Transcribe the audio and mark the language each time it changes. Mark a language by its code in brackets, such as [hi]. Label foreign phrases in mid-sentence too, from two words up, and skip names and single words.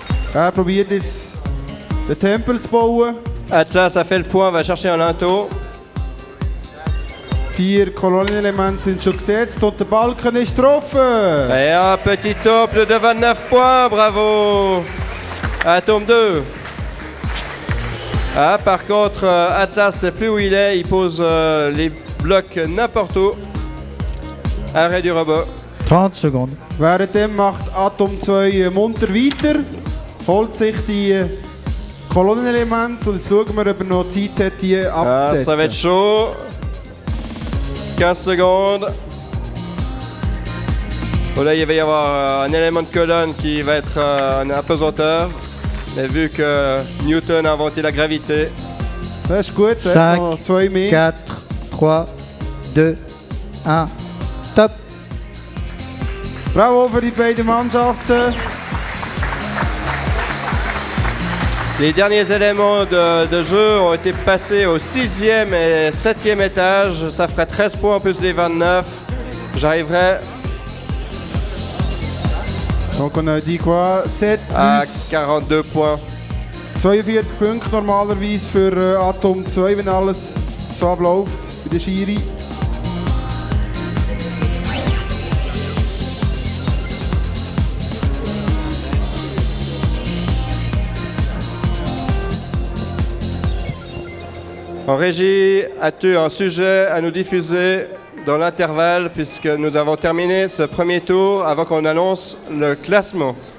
[de] Er probiert jetzt den Tempel zu bauen. [fr] Atlas a fait le point, va chercher un linteau. [de] 4 Kolonnenelemente sind schon gesetzt und der Balken ist getroffen. [fr] Et un petit temple de 29 points, bravo. Atome 2. Ah, par contre, Atlas sait plus où il est, il pose les blocs n'importe où. Arrêt du robot. [de] 30 Sekunden. Währenddem macht Atom 2 munter weiter, holt sich die Kolonnenelemente und jetzt schauen wir, ob er noch Zeit hat, die [fr] Ah, ça va être [de] abzusetzen. [fr] chaud. 15 secondes. Oh là, il va y avoir un élément de colonne qui va être un apesanteur. Mais vu que Newton a inventé la gravité, [de] Das ist gut, 5, noch 2 mehr. 4, 3, 2, 1. Top. Bravo für die beiden Mannschaften. [fr] les derniers éléments de jeu ont été passés au 6e et 7e étage. Ça ferait 13 points plus les 29. J'arriverai Donc on a dit quoi? 7 à plus 42 points. [de] 42 Punkte normalerweise für Atom 2, wenn alles so abläuft bei der Schiri. [fr] En régie, as-tu un sujet à nous diffuser dans l'intervalle puisque nous avons terminé ce premier tour avant qu'on annonce le classement?